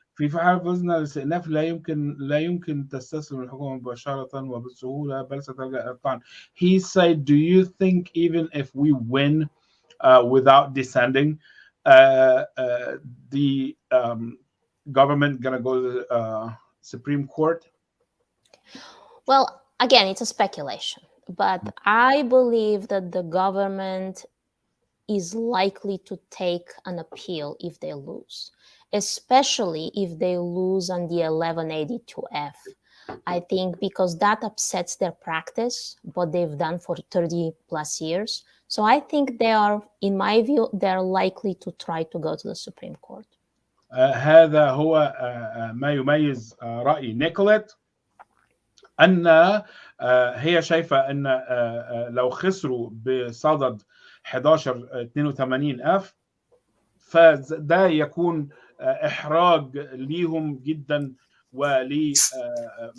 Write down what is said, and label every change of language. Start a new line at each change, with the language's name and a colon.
Arabic: في حال فزنا الاستئناف لا يمكن تستسلم الحكومة مباشرة وبسهولة بل ستلجأ إلى الطعن.
English: He said, do you think even if we win without descending, the government gonna go to the Supreme Court? Well, again, it's a speculation, but I believe that the government is likely to take an appeal if they lose, especially if they lose on the 1182F. I think because that upsets their practice, what they've done for 30 plus years. So I think they are, in my view, they're likely to try to go to the Supreme Court.
Arabic: هذا هو ما يميز رأي نيكوليت، أن هي شايفة أن لو خسروا بصدد 1182F فده يكون إحراج ليهم جدا، ولإحراج